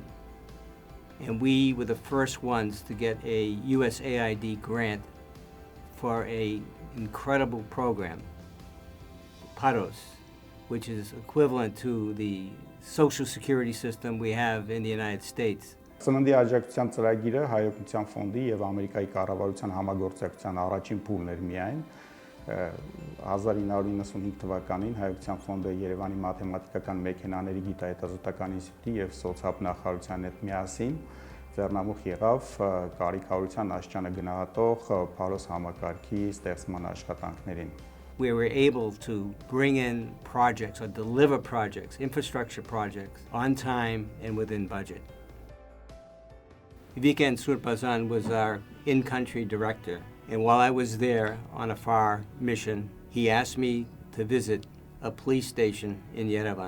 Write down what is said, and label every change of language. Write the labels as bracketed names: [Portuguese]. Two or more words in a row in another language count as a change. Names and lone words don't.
[English] And we were the first ones to get a USAID grant for an incredible program, PAROS, which is equivalent to the social security system we have in the United States. [Armenian] Սննդի աջակցության ծրագիրը հայօգնության ֆոնդի եւ Ամերիկայի կառավարության համագործակցության առաջին փուլն էր միայն, 1995 թվականին Հայության ֆոնդը Երևանի մաթեմատիկական մեքենաների գիտահետազոտական ինստիտուտի եւ սոցիալ-նախարարության հետ միասին ձեռնամուխ եղավ կարիքավորության աշճանը գնահատող Փարոս համակարգի ստեղծման աշխատանքներին. [English] We were able to bring in projects or deliver projects, infrastructure projects, on time and within budget. Viken Surpazan was our in-country director, and while I was there on a FAR mission, he asked me to visit a police station in Yerevan.